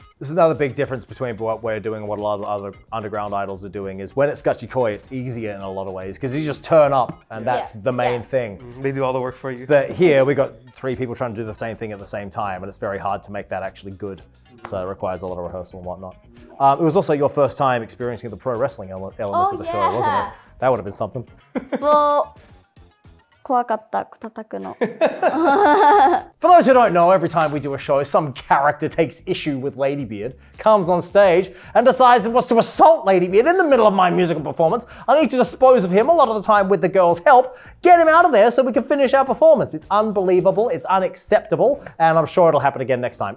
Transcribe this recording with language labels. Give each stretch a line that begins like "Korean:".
English: This is another big difference between what we're doing and what a lot of other underground idols are doing, is when it's gachikoi, it's easier in a lot of ways, because you just turn up and that's the main thing. They do all the work for you. But here we got 3 people trying to do the same thing at the same time, and it's very hard to make that actually good. So it requires a lot of rehearsal and whatnot. It was also your first time experiencing the pro wrestling elements of the show, wasn't it? That would have been something.
Japanese: Well, 怖かった叩くの.
English: For those who don't know, every time we do a show, some character takes issue with Ladybeard, comes on stage, and decides it was to assault Ladybeard in the middle of my musical performance. I need to dispose of him a lot of the time with the girls' help, get him out of there so we can finish our performance. It's unbelievable, it's unacceptable, and I'm sure it'll happen again next time.